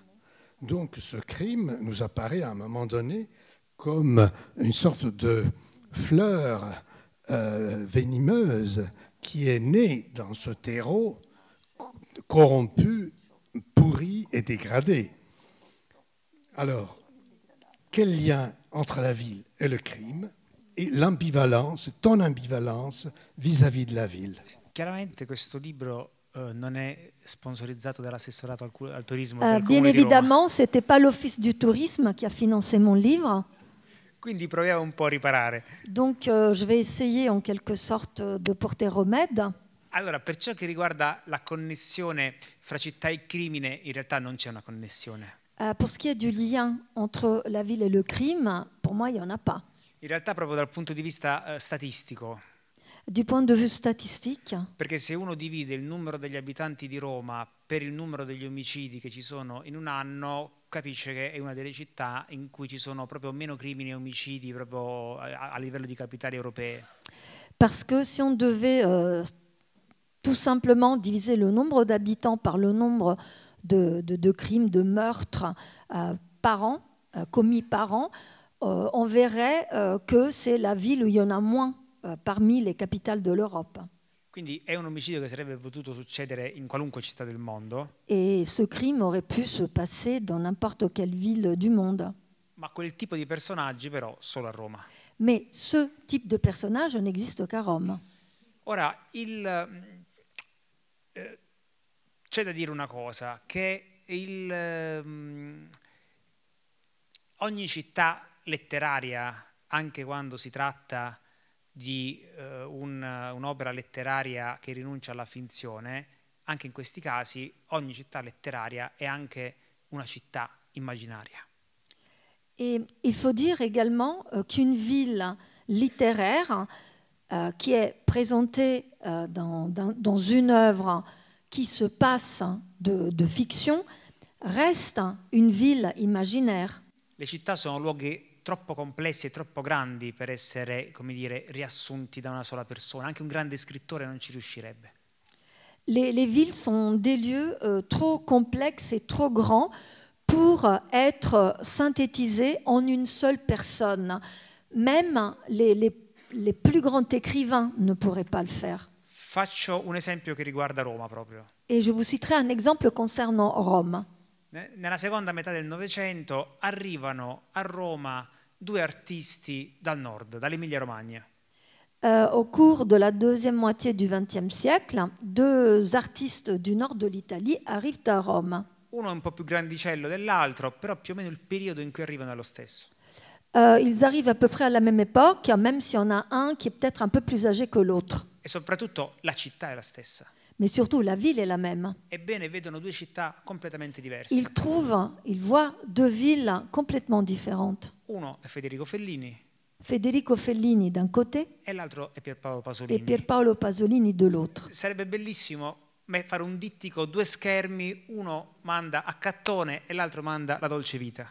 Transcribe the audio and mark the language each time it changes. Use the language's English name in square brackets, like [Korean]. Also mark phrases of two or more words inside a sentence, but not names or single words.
[French] Donc ce crime nous apparaît à un moment donné comme une sorte de fleur venimeuse qui est née dans ce terreau corrompu, pourri et dégradé. Alors, quel lien entre la ville et le crime et l'ambivalence, ton ambivalence vis-à-vis de la ville? [Italian] Chiaramente questo libro non è sponsorizzato dall'assessorato al turismo [French] Bien [Italian] del Comune di Roma. [French] évidemment, ce n'était pas l'Office du tourisme qui a financé mon livre. [Italian] Quindi proviamo un po' a riparare. [French] Donc, je vais essayer en quelque sorte de porter remède. [Italian] Allora, per ciò che riguarda la connessione fra città e crimine, in realtà non c'è una connessione. [French] Pour ce qui est du lien entre la ville et le crime, pour moi, il n'y en a pas. [Italian] In realtà proprio dal punto di vista statistico. [French] Du point de vue statistique, [Italian] Perché se uno divide il numero degli abitanti di Roma per il numero degli omicidi che ci sono in un anno, capisce che è una delle città in cui ci sono proprio meno crimini e omicidi proprio a livello di capitali europee. [French] parce que si on devait tout simplement diviser le nombre d'habitants par le nombre de crimes, de meurtres par an, commis par an, on verrait que c'est la ville où il y en a moins parmi les capitales de l'Europe. [Italian] Quindi è un omicidio che sarebbe potuto succedere in qualunque città del mondo, [French] Et ce crime aurait pu se passer dans n'importe quelle ville du monde. [Italian] ma quel tipo di personaggi però solo a Roma. [French] Mais ce type de personnage n'existe qu'à Rome. [Italian] Ora, c'è da dire una cosa, che ogni città letteraria, anche quando si tratta di un'opera letteraria che rinuncia alla finzione, anche in questi casi ogni città letteraria è anche una città immaginaria. [French] Et il faut dire également qu'une ville littéraire qui est présentée dans une œuvre qui se passe de fiction reste une ville imaginaire. [Italian] Le città sono luoghi troppo complessi e troppo grandi per essere, come dire, riassunti da una sola persona. Anche un grande scrittore non ci riuscirebbe. [French] Les villes sont des lieux trop complexes et trop grands pour être synthétisés en une seule personne. Même les plus grands écrivains ne pourraient pas le faire. [Italian] Faccio un esempio che riguarda Roma proprio. [French] Et je vous citerai un exemple concernant Rome. [Italian] Nella seconda metà del Novecento arrivano a Roma due artisti dal nord, dall'Emilia-Romagna. [French] Au cours de la deuxième moitié du XXe siècle, deux artistes du nord de l'Italie arrivent à Rome. [Italian] Uno è un po' più grandicello dell'altro, però più o meno il periodo in cui arrivano è lo stesso. [French] Ils arrivent à peu près à la même époque, même s'il y en a un qui est peut-être un peu plus âgé que l'autre. [Italian] E soprattutto la città è la stessa. [French] Mais surtout, la ville est la même. [Italian] Ebbene, vedono due città completamente diverse. [French] Ils voient deux villes complètement différentes. [Italian] Uno è Federico Fellini [French] Federico Fellini d'un côté [Italian] e l'altro è Pierpaolo [French] et [Italian] Pasolini. [French] Pierpaolo Pasolini de l'autre. [Italian] Sarebbe bellissimo fare un dittico, due schermi, uno manda a Cattone e l'altro manda la Dolce Vita.